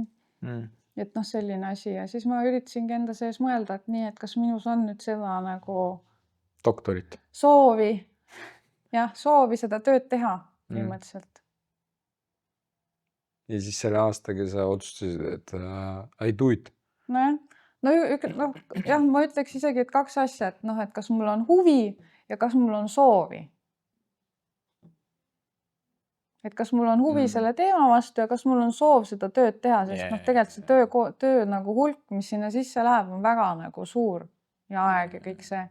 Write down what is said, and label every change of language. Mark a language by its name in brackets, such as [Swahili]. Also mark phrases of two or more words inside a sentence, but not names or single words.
[Estonian] Et selline asi ja siis ma üritasingi enda sees mõelda, et nii, et kas minus on nüüd seda nagu doktorit soovi seda tööd teha põhimõtteliselt. Ja siis selle aastaga sa otsustasid, et [English] I do it. [Estonian] Jah, ma ütleks isegi, et 2 asja, et kas mul on huvi ja kas mul on soovi. Et kas mul on huvi selle teema vastu ja kas mul on soov seda tööd teha, sest tegelikult see töö nagu hulk, mis sinna sisse läheb, on väga nagu suur ja aeg ja kõik see.